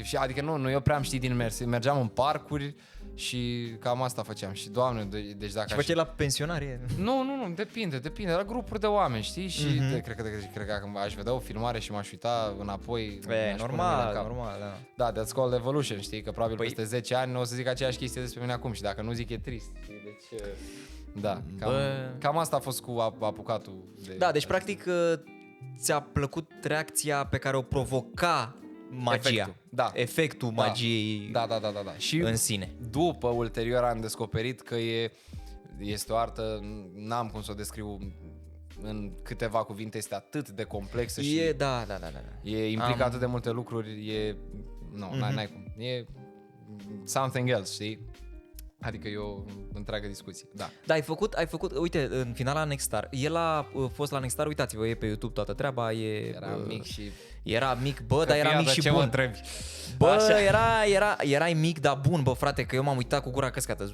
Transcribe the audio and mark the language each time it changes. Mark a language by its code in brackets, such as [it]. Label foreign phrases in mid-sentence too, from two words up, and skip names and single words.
[ro] Și adică nu eu prea am ști din mers. Mergeam în parcuri și cam asta făceam. Și Doamne, deci dacă Și făceai la pensionare? Nu, depinde. Era grupuri de oameni, știi? Și cred că aș vedea o filmare și m-aș uita înapoi. Normal, da. Da, [en] that's called evolution, [ro] știi? Că probabil peste 10 ani o să zic aceeași chestie despre mine acum și dacă nu zic e trist. Deci, da, cam asta a fost cu apucatul. Da, deci practic ți-a plăcut reacția pe care o provoca magia. Efectul, da. Efectul magiei Da. Și în sine. după, ulterior, am descoperit că este o artă, n-am cum să o descriu în câteva cuvinte, este atât de complexă și Da. e implică atât de multe lucruri, n-ai cum. [en] E something else, [ro] știi? Adică e o întreagă discuție. Da. Da, ai făcut, uite, în finala Nexstar. El a fost la Nexstar, uitați-vă, e pe YouTube toată treaba, Era mic și... Era mic, bă, dar era mic și ce bun. mă întrebi? Bă, erai mic, dar bun, bă, frate, că eu m-am uitat cu gura căscată.